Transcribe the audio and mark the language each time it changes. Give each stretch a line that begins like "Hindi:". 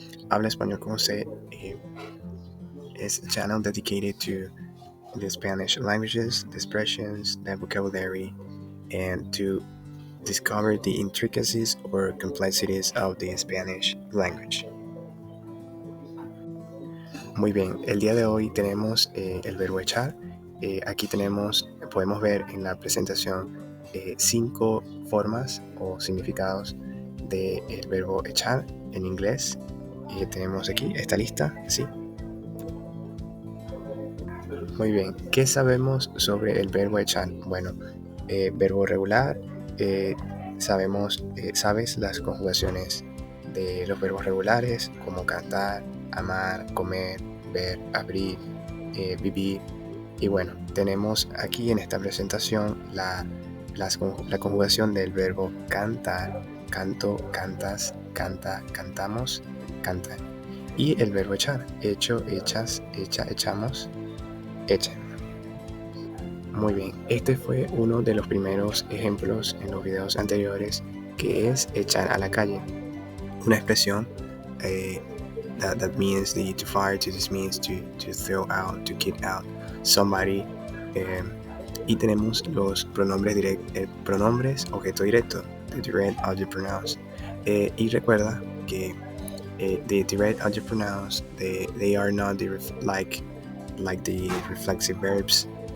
English: Habla Español con José is a channel dedicated to the Spanish languages, the expressions, the vocabulary, and to discover the intricacies or complexities of the Spanish language.
Spanish: Muy bien, el día de hoy tenemos el verbo echar. Aquí podemos ver en la presentación 5 formas o significados del verbo echar en inglés. Tenemos aquí esta lista, ¿sí? Muy bien, ¿qué sabemos sobre el verbo echar? Bueno, verbo regular, sabes las conjugaciones de los verbos regulares como cantar, amar, comer, ver, abrir, vivir. Y bueno, tenemos aquí en esta presentación la conjugación del verbo cantar, canto, cantas, canta, cantamos, cantan. Y el verbo echar, hecho, echas, echa, echamos, echan. Muy bien, este fue uno de los primeros ejemplos en los videos anteriores, que es echar a la calle. Una expresión
English: that means to fire, to dismiss, to throw out, to kick out somebody.
Spanish: Y tenemos los pronombres objeto directo,
English: the direct object pronouns.
Spanish: Y recuerda que
English: the direct object pronouns, they are not like the reflexive verbs.